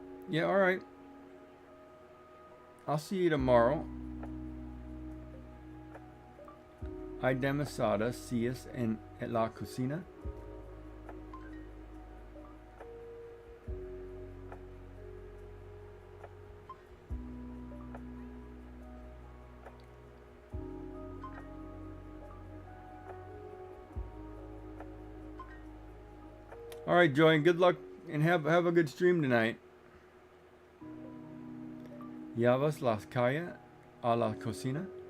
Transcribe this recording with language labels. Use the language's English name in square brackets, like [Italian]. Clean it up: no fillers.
[English] Yeah, all right. I'll see you tomorrow. [Spanish] Hay demasiadas sillas en la cocina. [English] All right, Joy, good luck and have a good stream tonight. [Spanish] Llevas las calles a la cocina.